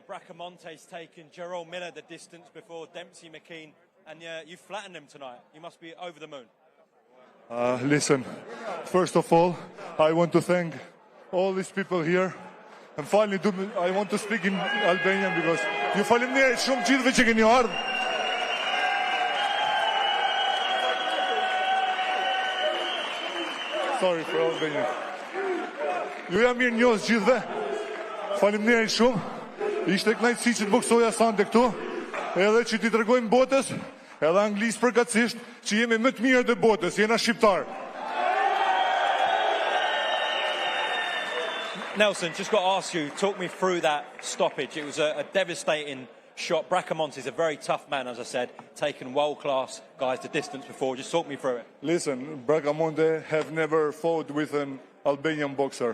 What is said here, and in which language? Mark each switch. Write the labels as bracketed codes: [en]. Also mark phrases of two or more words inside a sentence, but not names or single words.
[en] Bracamonte's taken Gerald Miller the distance before Dempsey McKean, and you flattened him tonight. You must be over the moon. Listen, first of all, I want to thank all these people here. And finally, I want to speak in Albanian because you [sq] faleminderit shumë gjithëve që keni ardhur. [en] Sorry for Albania. [sq] Ju jam mirë njohës gjithëve. Faleminderit shumë. Ishte kënaqësi që të boksoja sande këtu, edhe që t'i tregojmë botës, edhe anglisë përkatësisht, që jemi më të mirët e botës, jena shqiptar. [en] Nelson, just got to ask you, talk me through that stoppage. It was a devastating shot. Bracamonte is a very tough man, as I said, taken world-class guys to distance before. Just talk me through it. Listen, Bracamonte have never fought with an Albanian boxer.